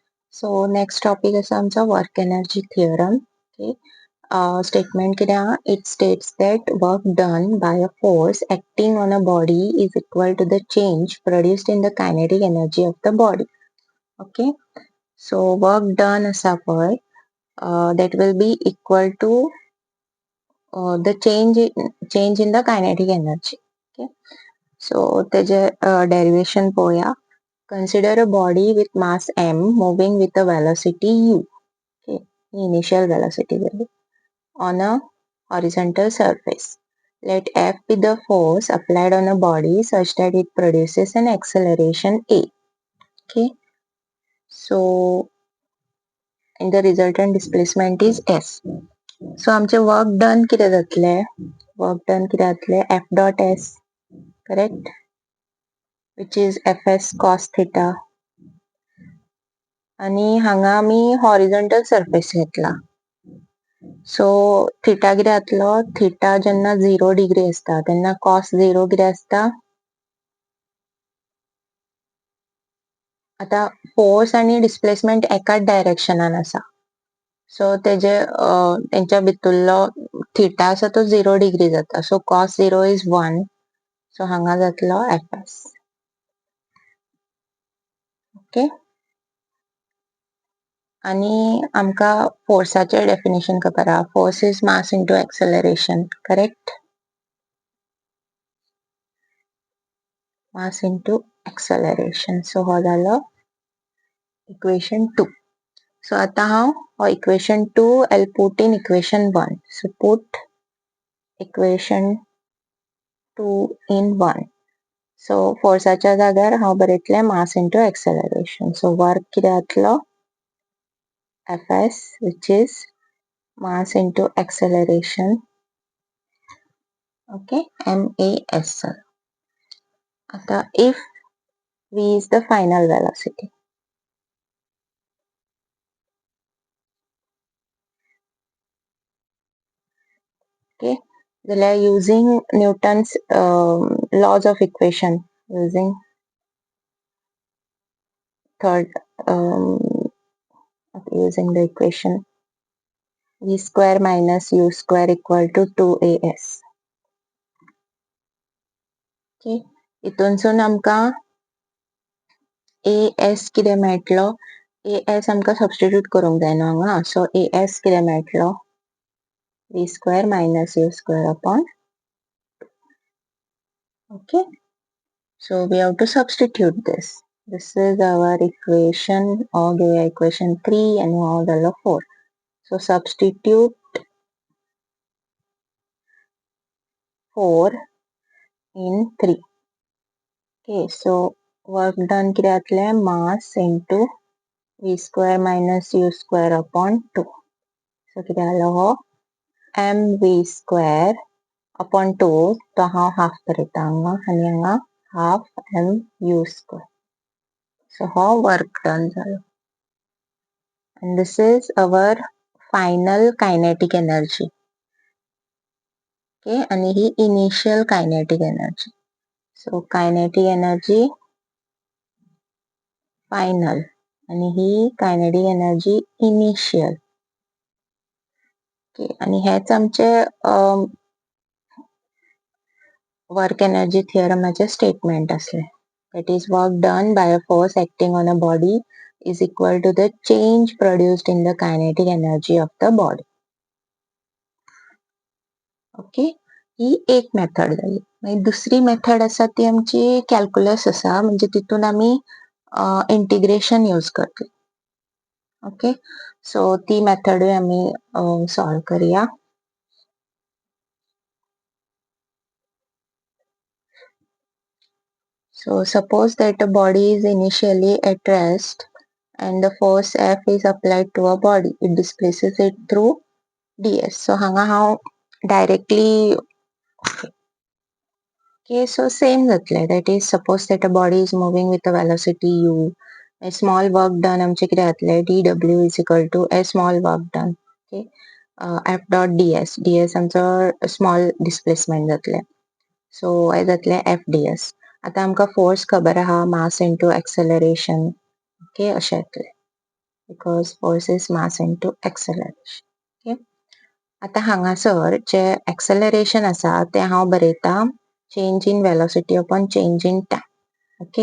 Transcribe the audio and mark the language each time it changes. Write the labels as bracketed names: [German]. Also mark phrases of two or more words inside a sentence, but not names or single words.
[English] So next topic is आमचा work energy theorem. Okay. [Konkani] Statement किती हा? [English] It states that work done by a force acting on a body is equal to the change produced in the kinetic energy of the body. Okay. So work done [Konkani] असा पळय [English] that will be equal to the change in the kinetic energy. [Konkani] Okay. So त्याचे derivation पळया. [English] Consider a body with mass m moving with a velocity u. Okay, initial velocity value on a horizontal surface. Let F be the force applied on a body such that it produces an acceleration A. Okay, so and the resultant displacement is S. [Konkani] So आमचे [English] work done [Konkani] किती जातले? [English] Work done [Konkani] किती जातले? [English] F dot S, correct? Which is Fs cos theta. [Konkani] आणि हांगा आमी [English] horizontal surface [Konkani] घेतला. सो थिटा किती जातलो? थिटा जेन्ना 0 डिग्री असता तेन्ना कॉस 0 किती असता? आता फोर्स आणि डिस्प्लेसमेंट एकाच डायरेक्शनान आसा. सो तेंच्या भितरलो थिटा आसा तो 0 डिग्री जाता. सो [English] cos 0 is 1. [Konkani] सो हांगा जातलो Fs. [English] ओके. [Konkani] आणि आमका फोर्साचे डेफिनेशन खबर आहा. [English] force is mass into acceleration, correct? mass into acceleration. [Konkani] सो हो जालो [English] equation 2. So [Konkani] आता हांव [English] equation 2 I'll put in equation 1. So put equation 2 in 1. [Konkani] So फोर्साच्या जाग्यार हांव बरयतलें [English] mass into acceleration. [Konkani] So work कितें जातलो? [English] Fs, which is mass into acceleration. Okay, MAS. आता if v is the final velocity. Okay, जाल्यार using Newton's laws of equation, using third using the equation v square minus u square equal to 2as. [Konkani] Okay, इथूनसून आमका as कितें मेळटलो? as आमका सबस्टिट्यूट करूंक जाय न्हू हांगा. सो as कितें मेळटलो? [English] v square minus u square upon. Okay, so we have to substitute this. This is our equation, or give equation 3 and now the 4. So substitute 4 in 3. [Konkani] Okay, so [English] work done [Konkani] कितें जातलें? [English] Mass into v square minus u square upon 2. So [Konkani] कितें जालो हो? [English] mv square upon 2. [Konkani] तो हांव हाफ बरयता हांगा आनी हांगा हाफ [English] mu square. [Konkani] So हो [English] work done [Konkani] जालो. [English] And this is our final kinetic energy. Okay, [Konkani] आणि ही [English] initial kinetic energy. So kinetic energy final [Konkani] आणि ही [English] kinetic energy initial. [Konkani] Okay, आणि हेच आमचे [English] work energy [Konkani] theoremaचे statement असले. [English] That is, work done by a force acting on a body is equal to the change produced in the kinetic energy of the body. [Konkani] Okay, ही एक मेथड जाली. मागीर दुसरी मेथड आसा ती आमची कॅल्क्युलस आसा, म्हणजे तितून आमी इंटिग्रेशन यूज करतले. ओके, सो ती मेथडूय आमी सॉल्व करूया. [English] So suppose that a body is initially at rest and the force F is applied to a body. It displaces it through ds. So hanga how directly. Okay, so same जातले. That is, suppose that a body is moving with a velocity u. A small work done [Konkani] आमचे कितें जातले? [English] dw is equal to a small work done. Okay, f dot ds. ds आमचो small displacement जातले. [Konkani] So काय जातले? f ds. आता आमका फोर्स खबर आहा, [English] mass into acceleration. [Konkani] ओके, अशें येतले. [English] because force is mass into acceleration. [Konkani] Okay. आता हांगासर जे acceleration आसा ते हांव बरयता [English] change in velocity upon change in time. [Konkani] Okay.